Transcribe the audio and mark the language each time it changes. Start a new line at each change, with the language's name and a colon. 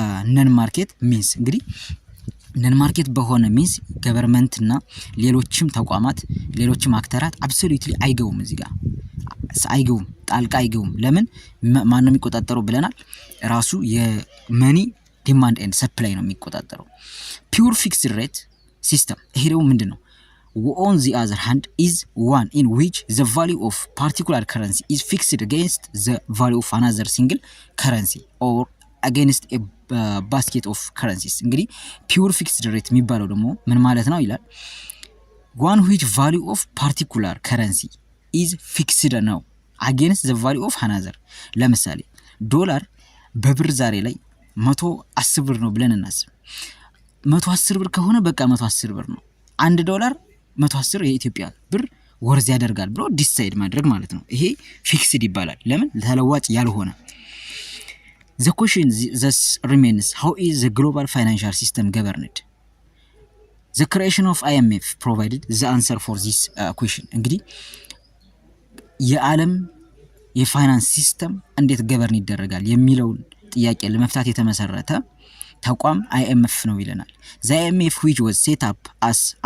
English: non-market means።
Amharic: እንግዲህ ነን ማርኬት በሆነ ሚንስ ገቨርንመንት እና ሌሎችም ተቋማት ሌሎችም አክተራት አብሶሉትሊ አይገቡም፣ እዚህ ጋር አይገቡም፣ ጣልቃ አይገቡም። ለምን ማን ነው የሚቆጣጠረው ብለናል? ራሱ የመኒ ዲማንድ ኤንድ ሰፕላይ ነው የሚቆጣጠረው። ፒውር ፊክስድ ሬት ሲስተም ይሄ ደግሞ ምንድነው?
English: on the other hand is one in which the value of particular currency is fixed against the value of another single currency or against a basket of currencies።
Amharic: እንግዲህ ፒውር ፊክስድ ሬት የሚባለው ደግሞ ምን ማለት ነው ይላል?
English: one which value of particular currency is fixed
Amharic: ነው
English: against the value of another።
Amharic: ለምሳሌ ዶላር በብር ዛሬ ላይ 110 ብር ነው ብለን እናስብ። 110 ብር ከሆነ በቃ 110 ብር ነው። 1 ዶላር 110 የኢትዮጵያ ብር ወርዝ ያደርጋል ብሎ ዲሳይድ ማድረግ ማለት ነው። ይሄ ፊክስድ ይባላል። ለምን? ተለዋጭ ያልሆነ።
English: The question thus remains, how is the global financial system governed? The creation of IMF provided the answer for this question።
Amharic: እንግዲህ የዓለም የፋይናንስ ሲስተም እንዴት ገቨርን ይደረጋል የሚለውን ጥያቄ ለመፍታት የተመሰረተ ተቋም IMF ነው ይለናል።
English: The IMF which was set up as